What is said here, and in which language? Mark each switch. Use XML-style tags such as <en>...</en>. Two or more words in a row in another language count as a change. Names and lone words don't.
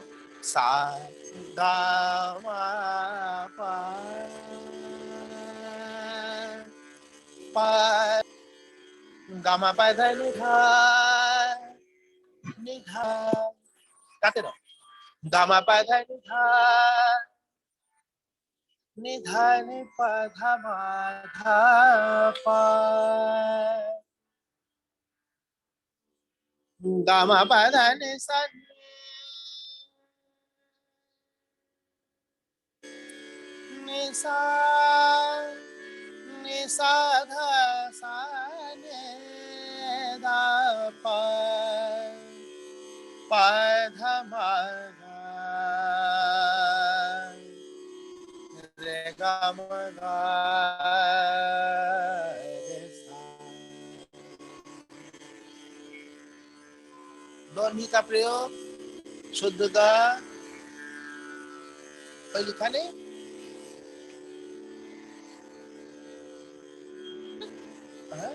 <hi>सा गामा पा, पा, गामा पधने धा, निधा, गाते रहो। गामा पधने धा, निधा नि पा धा मा धा पा, गामा पधने सा नि सा, नि सा धा सा ने दा पा, पा धा मा धा, रे गा मा गा रे सा। ध्वनि का प्रयोग शुद्ध गा, कोई लिखा नहीं। हाँ?</hi>